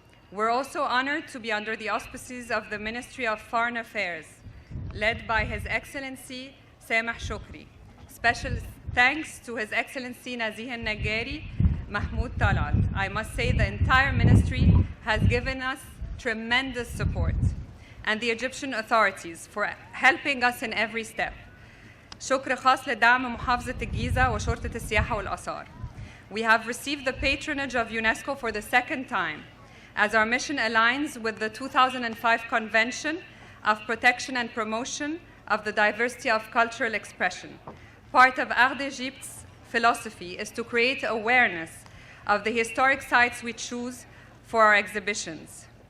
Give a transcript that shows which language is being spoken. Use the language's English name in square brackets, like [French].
[English] We're also honored to be under the auspices of the Ministry of Foreign Affairs, led by His Excellency Sameh Shukri. Special thanks to His Excellency Nazih al-Nagari, Mahmoud Talat. I must say the entire ministry has given us tremendous support, and the Egyptian authorities for helping us in every step. [Arabic] شكر خاص لدعم محافظة الجيزة وشرطة السياحة والآثار. [English] We have received the patronage of UNESCO for the second time, as our mission aligns with the 2005 Convention of Protection and Promotion of the Diversity of Cultural Expression. Part of Art d'Egypte's philosophy is to create awareness of the historic sites we choose for our exhibitions.